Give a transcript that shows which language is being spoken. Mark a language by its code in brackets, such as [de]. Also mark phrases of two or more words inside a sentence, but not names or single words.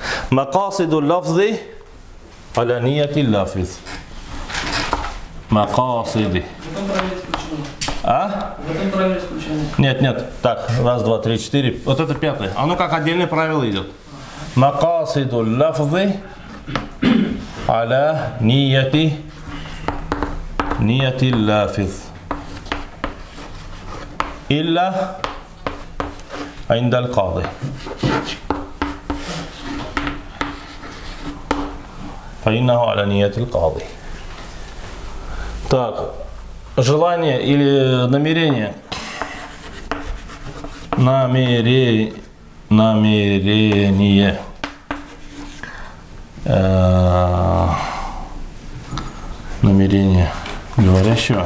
[ar] مقاصد اللفظ على نية اللافظ. Макасиди. [ru] А? Нет. Так, раз, два, три, четыре. Вот это пятое. Оно как отдельное правило идет. [ar] مقاصد اللفظ على نية اللافظ. إلا عند القاضي. فإنه على نية القاضي. [ru] Так, желание или намерение. Намерение. Намерение говорящего.